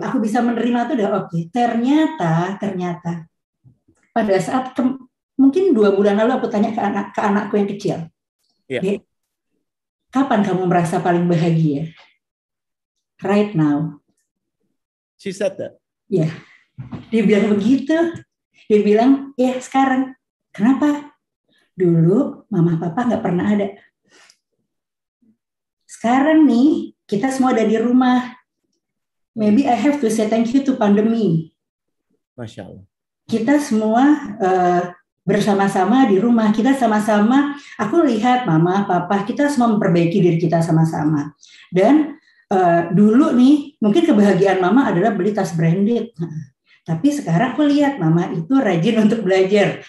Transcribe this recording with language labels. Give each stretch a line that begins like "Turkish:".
Indonesian: Aku bisa menerima itu udah oke. Ternyata pada saat mungkin 2 bulan lalu aku tanya ke anakku yang kecil, Dek, kapan kamu merasa paling bahagia?
English: Right now. She said that.
Indonesian: Ya, dia bilang begitu. Dia bilang, ya sekarang. Kenapa? Dulu mama papa nggak pernah ada. Sekarang nih kita semua ada di rumah.
English: Maybe I have to say thank you to pandemi.
Indonesian: Masya Allah. Kita semua bersama-sama di rumah. Kita sama-sama, aku lihat mama, papa, kita semua memperbaiki diri kita sama-sama. Dan dulu nih, mungkin kebahagiaan mama adalah beli tas branded. Tapi sekarang aku lihat mama itu rajin untuk belajar.